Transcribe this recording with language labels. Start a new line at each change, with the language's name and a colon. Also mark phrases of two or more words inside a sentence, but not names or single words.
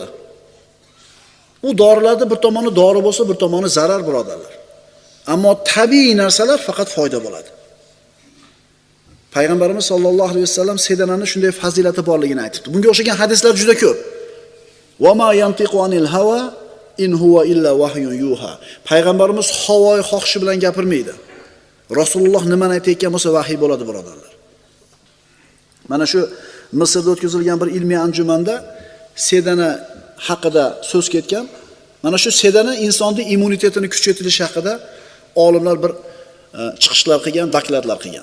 Uzbek: Bu dorilarda bir tomoni dori bo'lsa, bir tomoni zarar, birodarlar. Ammo tabiiy narsalar faqat foyda bo'ladi. Payg'ambarimiz
Arabic: صلى الله عليه وسلم
Uzbek: sedanani shunday fazilati borligini aytibdi. Bunga o'xshagan hadislar juda ko'p.
Arabic: وما ينطق عن الهوى إن هو إلا وحي يوحى.
Uzbek: Payg'ambarimiz havoyi xohishi bilan gapirmaydi. Rasululloh nimani aytayotgan bo'lsa vahiy bo'ladi, birodarlar. Mana shu Misrda o'tkazilgan bir ilmiy anjumanda sedana haqida so'z ketgan. Mana shu sedana insonning immunitetini kuchaytirish haqida olimlar bir chiqishlar qilgan, dokladlar qilgan.